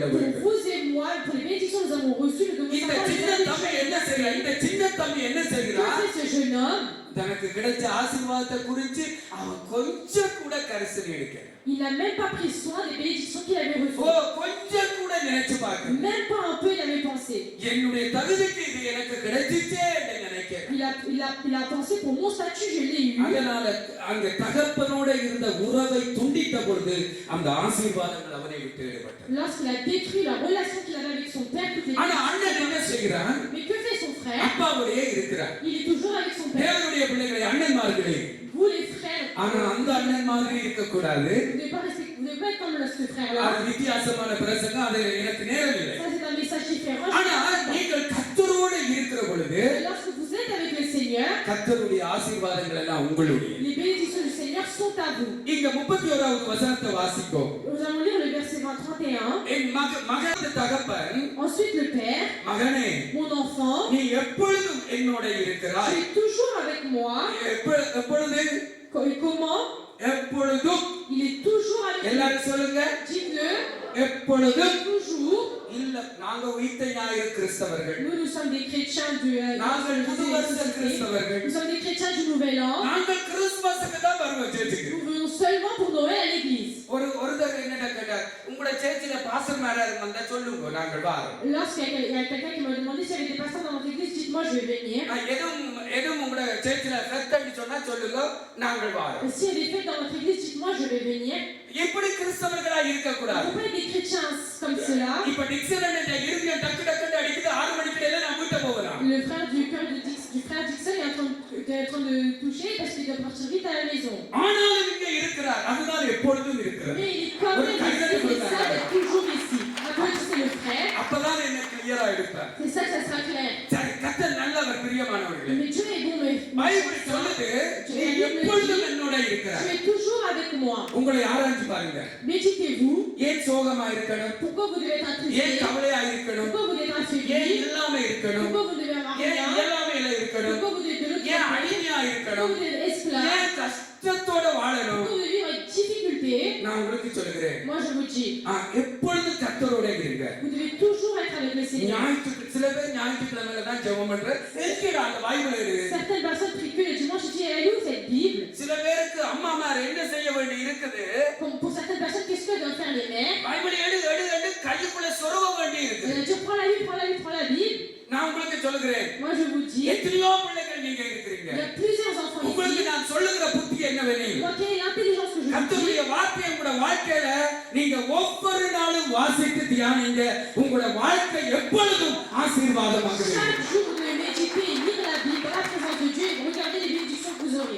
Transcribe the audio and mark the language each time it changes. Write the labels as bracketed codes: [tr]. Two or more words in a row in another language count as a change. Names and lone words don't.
[fr] Pour [ta] வேண்டும். [fr] vous et moi, pour les bénédictions que nous avons reçues, nous devons [ta] இந்த [fr] savoir [ta] சின்ன [fr] les [ta] தம்பி என்ன செய்யறான்? இந்த சின்ன தம்பி என்ன [fr] Que [ta] செய்கிறான்? [fr] fait ce jeune homme? [ta] தனக்கு கிடைச்ச ஆசீர்வாதத்தை குறித்து அவன் கொஞ்சம் கூட கரிசனை எடுக்கல. [fr] Il n'a même pas pris soin des bénédictions qu'il avait [ta] ஓ [fr] reçues. [ta] கொஞ்சம் கூட நினைச்சு பார்க்க. [fr] Même pas un peu il avait pensé. [ta] என்னுடைய தகுதிக்கு இது எனக்கு கிடைச்சிச்சே என்று நினைக்கிறேன். [fr] Il a pensé pour mon statut je l'ai eu. [ta] அதனால அங்க தகப்பனோட இருந்த உறவை துண்டித்த பொழுது அந்த ஆசீர்வாதங்கள் அவனை விட்டு விடப்பட்டது. [fr] Lorsqu'il a détruit la relation qu'il avait avec son père, toutes les [ta] ஆனா அண்ணன் என்ன செய்கிறான்? [fr] Mais que fait son frère? [ta] அப்பாவோடே இருக்கிறான். [fr] Il est toujours avec son père. [ta] தேவனுடைய பிள்ளைகளை அண்ணன்மார்களே. [fr] Vous les frères, [ta] ஆனா அந்த அண்ணன் மாதிரி இருக்க கூடாது. [fr] vous ne devez pas être comme ce frère-là. [ta] அது வித்தியாசமான பிரசங்கம், அது எனக்கு நேரம் இல்லை. [fr] Ça c'est un message différent. [ta] ஆனா நீங்கள் கர்த்தரோட இருக்கிற பொழுது [fr] Et lorsque vous êtes avec le Seigneur, [ta] கர்த்தருடைய ஆசீர்வாதங்கள் எல்லாம் உங்களுடைய. [fr] les bénédictions du Seigneur sont à vous. [ta] இங்க 31வது வசனத்தை வாசிப்போம். [fr] Nous allons lire le verset 31. [ta] என் மகன் தகப்பன் [fr] Ensuite le père, [ta] மகனே [fr] mon enfant, [ta] நீ எப்பொழுதும் என்னோட [fr] tu [ta] இருக்கிறாய். [fr] es toujours avec moi. [ta] எப்பொழுது? [fr] Comment? [ta] எப்பொழுதும். [fr] Il est toujours avec moi. [ta] எல்லாரும் சொல்லுங்க. [fr] Dites-le. [ta] எப்பொழுதும். [fr] Toujours. [ta] இல்ல நாங்க உயிர்த்த ஞாயிறு கிறிஸ்தவர்கள். [fr] Nous sommes des chrétiens du [ta] நாங்கள் புதுவருஷ கிறிஸ்தவர்கள். [fr] Nous sommes des chrétiens du Nouvel An. [ta] நாங்கள் கிறிஸ்துமஸ்க்கு தான் வருவோம் சேர்ச்சுக்கு. [fr] Nous venons seulement pour Noël à l'église. [ta] ஒருத்தர் என்னடா கேட்டார், உங்களோட சேர்ச்சில பாஸ்டர் மேல இருந்தா சொல்லுங்க நாங்கள் வரோம். [fr] Lorsqu'il y a quelqu'un qui m'a demandé s'il y avait des pasteurs dans notre église, dites-moi, je vais venir. [ta] எதுவும் உங்களோட சேர்ச்சில ஃபெஸ்ட் சொன்னா சொல்லுங்க நாங்கள் வரோம். [fr] S'il y a des fêtes dans notre église, dites-moi, je vais venir. [ta] இப்படி கிறிஸ்தவர்களா இருக்க [fr] On [ta] கூடாது. [fr] ne peut pas être des chrétiens comme cela. [ta] இப்ப டிக்சனரியோட இறுதிய டக்கு டக்கு அடிக்குது 6 மணிக்கு நான் வீட்டை போகலாம். [fr] Le frère du frère Dixon est en train de toucher parce qu'il doit partir vite à la maison. [ta] ஆனாலும் இங்க இருக்கிறார். அதுதான் எப்பொழுதும் இருக்கிறார். [fr] Mais il est quand même resté, et ça est toujours ici. Applaudissez le frère. [ta] அப்பதான் என்ன கிளியரா எடுப்பார். [fr] C'est ça que ça sera clair. [ta] சரி, கர்த்தர் நல்லவர் பிரியமானவர்களே. [fr] Mais Dieu est bon, [ta] பைபிள் சொல்லுது நீ எப்பொழுதும் என்னோட இருக்கிறாய். [fr] Tu es toujours avec moi. [ta] உங்களை ஆராய்ச்சி பாருங்க. [fr] Méditez-vous. [ta] ஏன் சோகமா இருக்கணும்? [fr] Pourquoi vous devez être [ta] ஏன் [fr] attristé? [ta] கவலையா இருக்கணும்? [fr] Pourquoi vous devez être [ta] ஏன் [fr] affaibli? [ta] இல்லாம இருக்கணும்? [fr] Pourquoi vous devez avoir [ta] ஏன் [fr] rien? [ta] இயலாமையில இருக்கணும்? [fr] Pourquoi vous devez de l'autre [ta] ஏன் [fr] côté? [ta] அடிமையா [fr] Pourquoi [ta] இருக்கணும்? [fr] vous devez être esclave? [ta] ஏன் கஷ்டத்தோட வாழணும்? [fr] Pourquoi vous devez vivre avec difficulté? [ta] நான் உங்களுக்கு சொல்லுகிறேன். [fr] Moi je vous dis, [ta] எப்பொழுதும் கர்த்தரோட இருங்க. [fr] vous devez toujours être avec le Seigneur. [ta] சில பேர் ஞாயிற்றுக்கிழமையில தான் ஜெபம் பண்ற. எதுக்குடா அந்த பைபிள் எடு? [fr] Certaines personnes prient que le dimanche. Je dis, elle est où cette Bible? [ta] சில பேருக்கு அம்மாமார் என்ன செய்ய வேண்டி இருக்குது? [fr] Pour certaines personnes, qu'est-ce que doivent faire les mères? [ta] பைபிள் எடு எடு எடு கைக்குள்ள சொருக வேண்டி இருக்கு. [fr] Tu prends la Bible, prends la Bible, prends la Bible. [ta] நான் உங்களுக்கு சொல்லுகிறேன். [fr] Moi je vous dis, [ta] எத்தனையோ பிள்ளைகள் நீங்க இருக்கிறீங்க. [fr] il y a plusieurs enfants [ta] உங்களுக்கு [fr] ici. [ta] நான் சொல்லுகிற புத்தி என்னவெனில் [fr] Donc quelle est l'intelligence que je vous dis? [ta] கர்த்தருடைய வார்த்தையை உங்களோட வாழ்க்கையில நீங்க ஒவ்வொரு நாளும் வாசித்து தியானிங்க. உங்களோட வாழ்க்கை எப்பொழுதும் ஆசீர்வாதமாக இருக்கும். [fr] Chaque jour, vous devez méditer et lire la Bible dans la présence de Dieu et regardez les bénédictions que vous aurez.